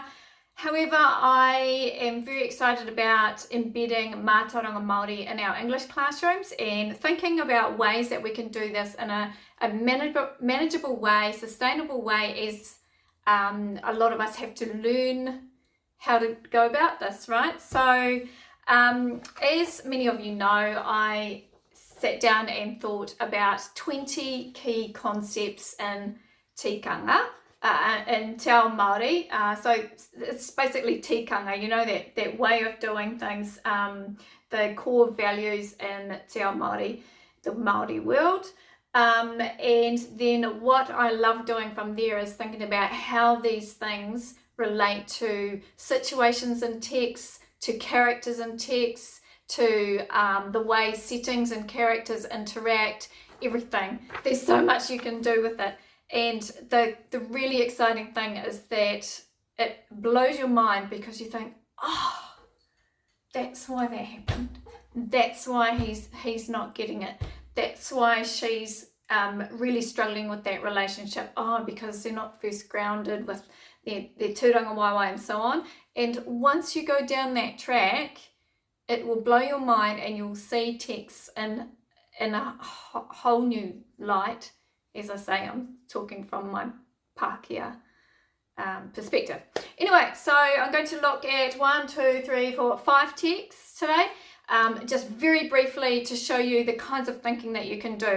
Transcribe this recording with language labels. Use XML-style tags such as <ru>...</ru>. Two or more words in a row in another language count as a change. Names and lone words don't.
<en>However, I am very excited about embedding</en> <mi>Mātauranga Māori</mi> <en>in our English classrooms and thinking about ways that we can do this in a manageable way, sustainable way, as a lot of us have to learn how to go about this, right? So, as many of you know, I sat down and thought about 20 key concepts in tikanga, in</en> <mi>te ao Māori.</mi> <en>So it's basically tikanga, you know, that way of doing things, the core values in</en> <mi>te ao Māori,</mi> <en>the Māori world. And then what I love doing from there is thinking about how these things relate to situations in text, to characters in text, to the way settings and characters interact, everything. There's so much you can do with it. And the really exciting thing is that it blows your mind because you think, oh, that's why that happened. That's why he's not getting it. That's why she's really struggling with that relationship. Oh, because they're not first grounded with their</en> <mi>tūranga waiwai</mi> <en>and so on. And once you go down that track, it will blow your mind and you'll see text in a whole new light. As I say, I'm talking from my Pākehā perspective. Anyway, so I'm going to look at 5 texts today, just very briefly to show you the kinds of thinking that you can do.</en>